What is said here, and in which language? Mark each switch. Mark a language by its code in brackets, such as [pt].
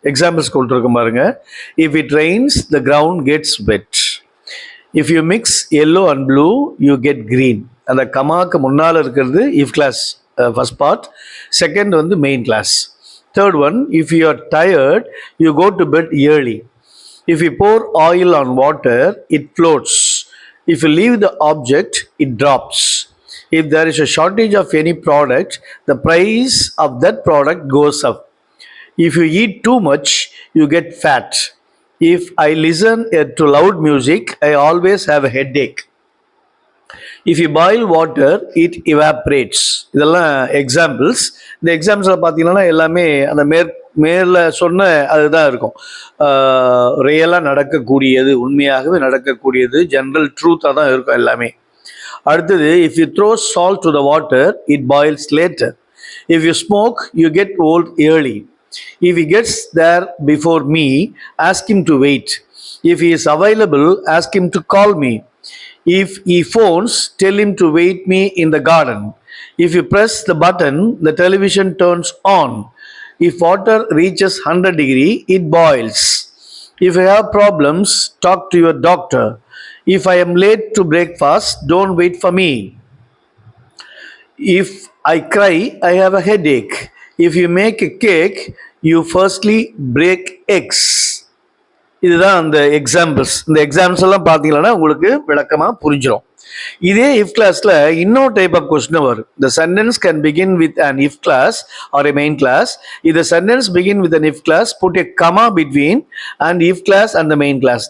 [ta] Examples கொடுத்துருக்கும் பாருங்க. [en] If it rains the ground gets wet. If you mix yellow and blue you get green. [ta] அந்த கமாவுக்கு முன்னால் இருக்கிறது [en] If clause first part, second main clause. Third one, if you are tired you go to bed early. If you pour oil on water, it floats. If you leave the object, it drops. If there is a shortage of any product, the price of that product goes up. If you eat too much, you get fat. If I listen to loud music, I always have a headache. If you boil water, it evaporates. [ta] இதெல்லாம் examples. இந்த எக்ஸாம்பிள்ஸில் பார்த்தீங்கன்னா எல்லாமே அந்த மேலே சொன்ன அதுதான் இருக்கும். ரியலாக நடக்கக்கூடியது, உண்மையாகவே நடக்கக்கூடியது, ஜென்ரல் ட்ரூத்தாக தான் இருக்கும் எல்லாமே. [en] அடுத்தது, if you throw salt to the water it boils later. If you smoke you get old early. If he gets there before me ask him to wait. If he is available ask him to call me. If he phones, tell him to wait me in the garden. If you press the button, the television turns on. If water reaches 100 degrees, it boils. If you have problems, talk to your doctor. If I am late to breakfast, don't wait for me. If I cry, I have a headache. If you make a cake, you firstly break eggs. [ta] இதுதான் அந்த examples. இந்த examples எல்லாம் பார்த்தீங்கன்னா உங்களுக்கு விளக்கமாக புரிஞ்சிடும். இதே if கிளாஸில் இன்னொரு டைப் ஆஃப் கொஸ்டின் வரும். [en] The sentence can begin with an if clause or a main clause. இது sentence begin with an if clause, put a comma between and if clause and the main clause.